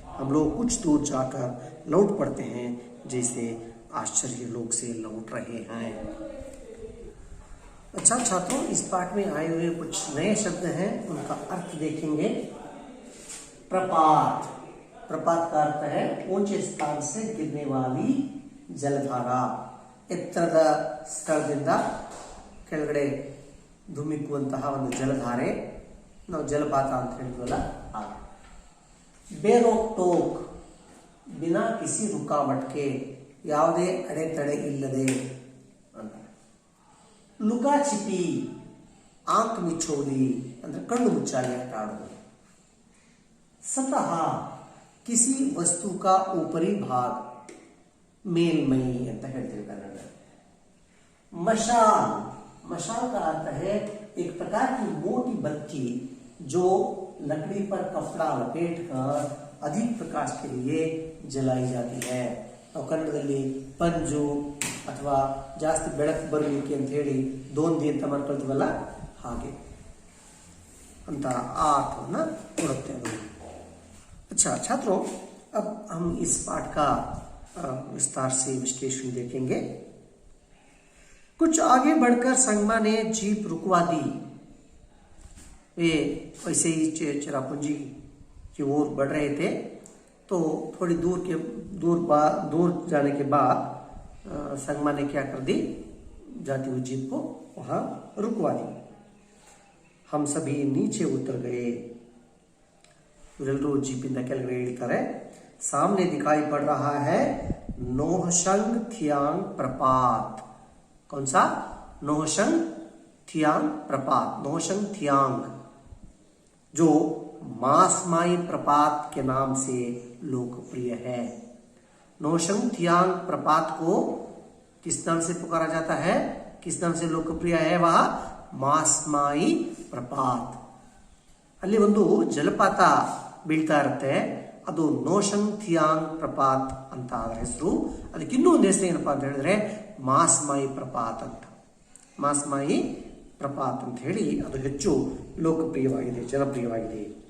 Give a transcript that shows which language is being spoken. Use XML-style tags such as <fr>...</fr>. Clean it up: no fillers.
<hi>हम लोग कुछ दूर जाकर लौट पड़ते हैं जैसे आश्चर्य लोग से लौट रहे हैं। अच्छा छात्रों, इस पाठ में आए हुए कुछ नए शब्द हैं, उनका अर्थ देखेंगे। प्रपात। प्रपात का अर्थ है ऊंचे स्थान से गिरने वाली जलधारा।</hi> <kn>ಎತ್ತರದ ಸ್ಥಳದಿಂದ ಕೆಳಗಡೆ ಧುಮ್ಮಿಕ್ಕುವಂತಹ ಒಂದು ಜಲಧಾರೆ ನಾವು ಜಲಪಾತ ಅಂತ ಹೇಳ್ತೀವಲ್ಲ ಹಾಗೆ.</kn> <hi>ಬೇರೋಕ್ ಟೋಕ್, ಬಿನಾ ಕಿಸಿ ರುಕಾವಟ್ ಕೆ,</hi> <kn>ಯಾವುದೇ ಅಡೆತಡೆ ಇಲ್ಲದೆ ಅಂತ. ಲುಕಾ ಚಿಪಿ, ಆಂಕ್ ಮಿಚೋಲಿ ಅಂದ್ರೆ ಕಣ್ಣು ಮುಚ್ಚಾಲೆ ಆಟ ಆಡೋದು.</kn> <hi>सतह, किसी वस्तु का ऊपरी भाग, मेलमई</hi> <kn>ಅಂತ ಹೇಳ್ತೀವಿ ಕನ್ನಡ.</kn> <hi>मशाल, मशाल का अर्थ है एक प्रकार की मोटी बत्ती जो लकड़ी पर कपड़ा लपेट कर अधिक प्रकाश के लिए जलाई जाती है.</hi> <kn>ನಾವು ಕನ್ನಡದಲ್ಲಿ ಪಂಜು ಅಥವಾ ಜಾಸ್ತಿ ಬೆಳಕು ಬರಲಿಕ್ಕೆ ಅಂತ ಹೇಳಿ ದೋಂದಿ ಅಂತ ಮಾಡ್ಕೊಳ್ತೀವಲ್ಲ ಹಾಗೆ ಅಂತ ಆ ಅರ್ಥವನ್ನ ಕೊಡುತ್ತೆ ಅದು.</kn> <hi>अच्छा छात्रों, अब हम इस पाठ का विस्तार से विश्लेषण देखेंगे। कुछ आगे बढ़कर संगमा ने जीप रुकवा दी। वे वैसे ही चेरापूंजी की ओर बढ़ रहे थे तो थोड़ी दूर जाने के बाद संगमा ने क्या कर दी, जाती हुई जीप को वहां रुकवा दी। हम सभी नीचे उतर गए।</hi> <kn>ಇವರೆಲ್ಲರೂ ಜೀಪಿಂದ ಕೆಳಗಡೆ ಇಳಿತಾರೆ.</kn> <hi>सामने दिखाई पड़ रहा है नोहशंग थियांग प्रपात. कौन सा? नोहशंग थियांग प्रपात. नोहशंग थियांग जो मासमाई प्रपात के नाम से लोकप्रिय है. नोहशंग थियांग प्रपात को किस नाम से पुकारा जाता है, किस नाम से लोकप्रिय है? वह मासमाई प्रपात.</hi> <kn>ಅಲ್ಲಿ ಒಂದು ಜಲಪಾತ ಬೀಳ್ತಾ ಇರುತ್ತೆ, ಅದು ನೋಶಂಗ್ ಥಿಯಾಂಗ್ ಪ್ರಪಾತ್ ಅಂತ ಅದರ ಹೆಸರು. ಅದಕ್ಕೆ ಇನ್ನೂ ಒಂದು ಹೆಸರು ಏನಪ್ಪಾ ಅಂತ ಹೇಳಿದ್ರೆ ಮಾಸ್ಮಾಯಿ ಪ್ರಪಾತ್ ಅಂತ. ಮಾಸ್ಮಾಯಿ ಪ್ರಪಾತ್ ಅಂತ ಹೇಳಿ ಅದು ಹೆಚ್ಚು ಲೋಕಪ್ರಿಯವಾಗಿದೆ, ಜನಪ್ರಿಯವಾಗಿದೆ.</kn>